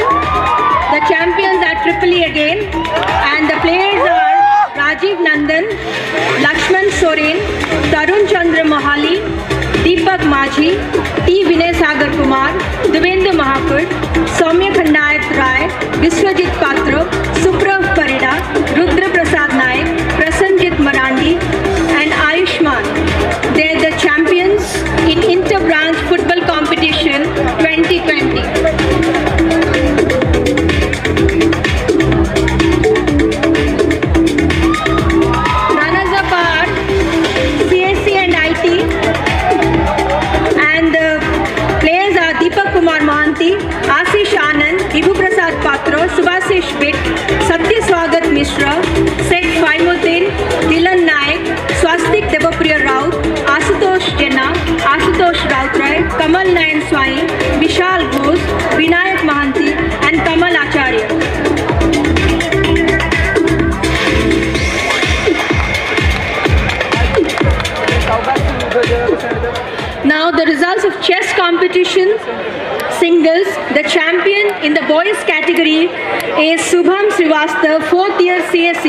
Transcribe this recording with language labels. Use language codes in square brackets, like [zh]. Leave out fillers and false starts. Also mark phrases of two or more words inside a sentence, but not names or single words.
[en] The champions are Triple E again, and the players are Rajiv Nandan, Lakshman Soren, Tarun Chandra Mohali, Deepak Majhi, T. Vinay Sagar Kumar, Divendu Mahakur, Soumya Khandayat Rai, Viswajit Patra, Suprav Parida, Rudra Prasad Naik, Prasanjit Marandi, and Ayushman. They are the champions in inter-branch football competition 2020. Runners-up are CSC and IT, and the players are Deepak Kumar Mohanty, Ashish Anand, Vibhu Prasad Patra, Subhasish Bit, Satyaswagat Mishra, Sheikh Faimuddin, Dilan Naik, Swastik Devapriya Raut, Ashutosh Jena, Ashutosh Rautrai, Kamal Nayan Swai, Vishal Ghosh, Vinayak Mohanty, and Kamal Acharya. Now the results of chess competition singles. The champion in the boys category is Subham Srivastav, 4th year CSE.